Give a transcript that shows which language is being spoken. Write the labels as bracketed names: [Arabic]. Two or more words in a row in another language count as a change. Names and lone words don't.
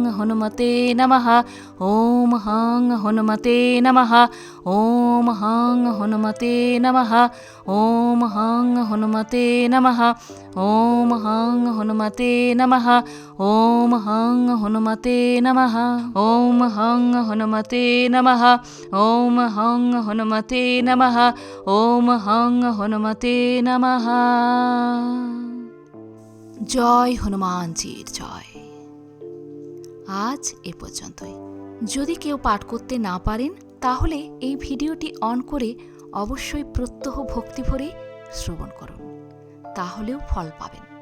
[Sanskrit] हनुमते नमः ॐ हं हनुमते नमः ॐ हं हनुमते नमः ॐ हं हनुमते नमः ॐ हं हनुमते नमः ॐ हं हनुमते नमः ॐ हं हनुमते नमः ॐ हं हनुमते नमः ॐ हं हनुमते नमः। [Bangla] জয় হনুমানজির জয়। আজ এ পর্যন্তই। যদি কেউ পাঠ করতে না পারেন তাহলে এই ভিডিওটি অন করে অবশ্যই প্রত্যহ ভক্তি ভরে শ্রবণ করুন, তাহলেও ফল পাবেন।